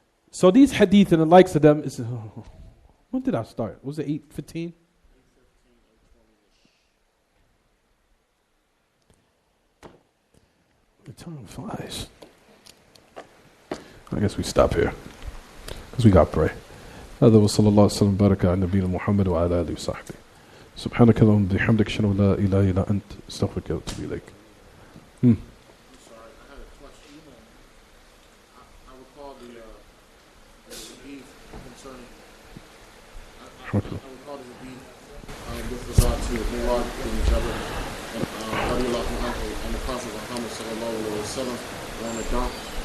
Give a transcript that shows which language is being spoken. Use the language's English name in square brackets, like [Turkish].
[English] So these hadith and the likes of them is... when did I start? Was it 8:15? The time flies. I guess we stop here because we got to pray. [Arabic] هذا وصلى الله وسلم وبارك على نبينا محمد وعلى آله وصحبه. سبحانك اللهم وبحمدك أشهد أن لا إله إلا أنت أستغفرك وأتوب إليك. [English] I'm sorry, I had a question. I recall the beef concerning. I recall the beef with regard to Murad and each other, and the Prophet Muhammad sallallahu alaihi wasallam on the donkey.